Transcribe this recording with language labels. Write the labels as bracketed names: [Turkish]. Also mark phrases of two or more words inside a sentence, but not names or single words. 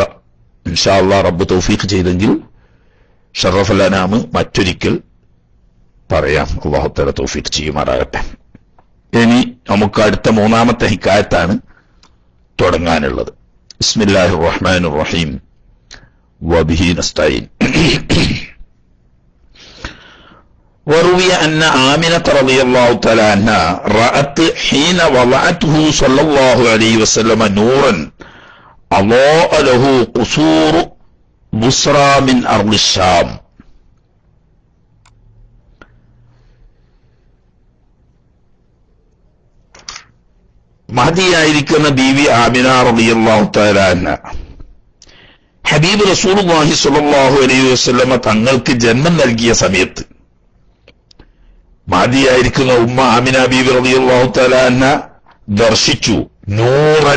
[Arabic] إن شاء الله [Malayalam] റബ്ബ് തൗഫീഖ് ചെയ്തെങ്കിൽ ഷറഫുൽ അനാം മറ്റൊരിക്കൽ പറയാം. [Arabic] الله تعالى [Malayalam] തൗഫീഖ് ചെയ്യുമാറാകട്ടെ. ഇനി നമുക്ക് അടുത്ത 3-ാമത്തെ ഹിക്കായത്താണ് തുടങ്ങാനുള്ളത്. [Arabic] بسم الله الرحمن الرحيم. وبه نستعين. وروي أن آمنة رضي الله تعالى عنها رأت حين وضعته صلى الله عليه وسلم نورا أضاء له قصور بصرى من أرض الشام. [Malayalam] മഹദിയായിരിക്കുന്ന ബീവി ആമിന [Arabic] رضي الله تعالى عنها [Malayalam] ഹബീബ് [Arabic] رسول الله صلى الله عليه وسلم [Malayalam] തങ്ങൾക്ക് ജന്മം നൽകിയ സമയത്ത് മഹദിയായിരിക്കുന്ന ഉമ്മ ആമിന ബീവി [Arabic] رضي الله تعالى عنها [Malayalam] ദർശിച്ചു നൂറൻ.